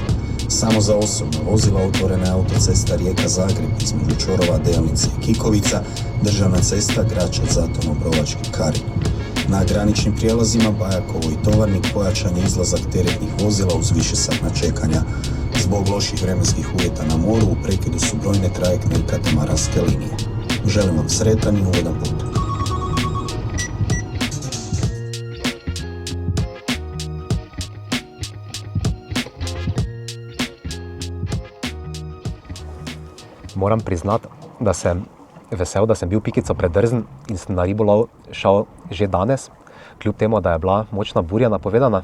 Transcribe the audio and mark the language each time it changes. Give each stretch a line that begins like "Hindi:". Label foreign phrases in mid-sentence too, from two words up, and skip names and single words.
Croatian: Samo za osobna vozila otvorena je autocesta Rijeka-Zagreb između Čorova, Delnice i Kikovica, državna cesta Gračac-Zaton-Obrovački, Karin. Na graničnim prijelazima Bajakovo i Tovarnik pojačan je izlazak teretnih vozila uz višesatna čekanja. Zbog loših vremenskih uvjeta na moru u prekidu su brojne trajektne i katamaranske linije. Želim vam sretan i ugodan put.
Slovenian: Moram priznati, da sem vesel, da sem bil pikico predrzen in sem na ribolov šel že danes, kljub temu, da je bila močna burja napovedana.